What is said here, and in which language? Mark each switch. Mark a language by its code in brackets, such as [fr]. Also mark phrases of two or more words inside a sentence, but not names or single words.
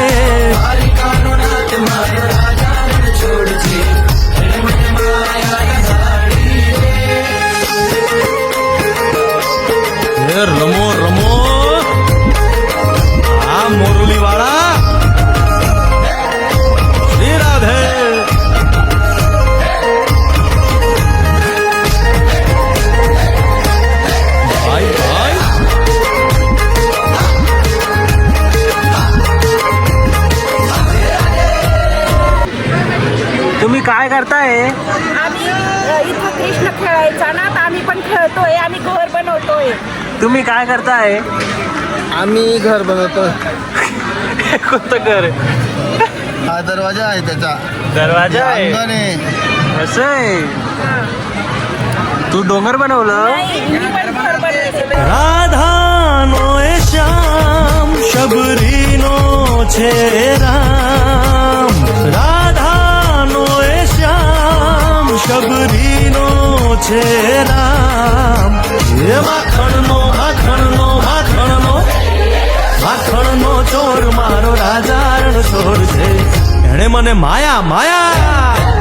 [gu] હે રમો રમો આ મોરલી વાળા. શ્રી રાધે. ભાઈ ભાઈ [mr] तुम्ही काय करताय? आम्ही इथं कृष्ण खेळायचा ना, तर आम्ही पण खेळतोय आणि घर बनवतोय. तुम्ही काय करताय? आम्ही घर बनवतो. कोणतं घर? हा दरवाजा आहे त्याचा. दरवाजा आहे. असं आहे. तू डोंगर बनवलं? मी पण घर बनवायचं. [gu] રાધાનો એ શ્યામ, શબરીનો છે રામ. રાધાનો એ શ્યામ, શબરીનો છે રામ. એ માખણનો માખણનો માખણનો માખણનો ચોર મારો રાજા રણ છોડ છે, એણે મને માયા માયા.